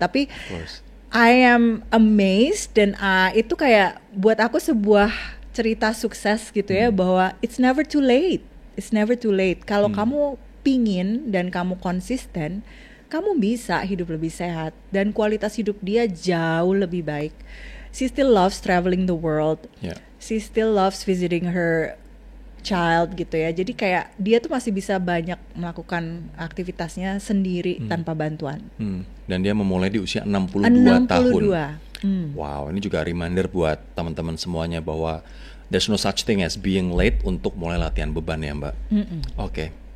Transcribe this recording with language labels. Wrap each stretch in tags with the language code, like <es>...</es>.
<id>Tapi</id> <en>I am amazed</en> <id>dan itu kayak buat aku sebuah cerita sukses gitu ya, bahwa</id> <en>it's never too late.</en> <id>It's never too late. Kalau kamu pingin dan kamu konsisten, kamu bisa hidup lebih sehat dan kualitas hidup dia jauh lebih baik.</id> <en>She still loves traveling the world. Yeah. She still loves visiting her child gitu ya.</en> <id>Jadi kayak dia tuh masih bisa banyak melakukan aktivitasnya sendiri tanpa bantuan. Dan dia memulai di usia 62 tahun. Wow, ini juga reminder buat teman-teman semuanya bahwa</id> <en>there's no such thing as being late</en> <id>untuk mulai latihan beban ya Mbak. Oke.</id>